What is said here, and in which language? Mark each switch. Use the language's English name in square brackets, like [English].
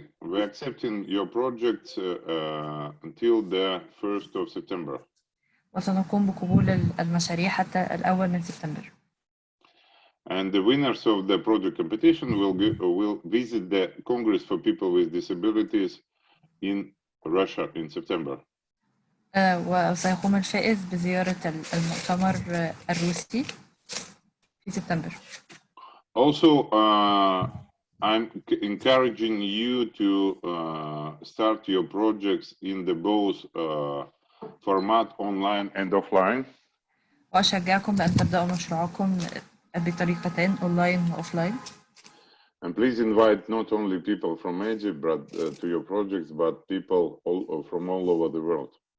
[English] We're accepting your projects until the 1st of September. [Arabic] وسنقوم بقبول المشاريع حتى الأول من سبتمبر. [English] And the winners of the project competition will visit the Congress for People with Disabilities in Russia in September. [Arabic] وسيقوم الفائز بزيارة المؤتمر الروسي في سبتمبر. [English] Also, I'm encouraging you to start your projects in the both format online and offline. [Arabic] وأشجعكم بأن تبدأوا مشروعكم بطريقتين أونلاين وأوفلاين. [English] And please invite not only people from Egypt but to your projects, but people from all over the world.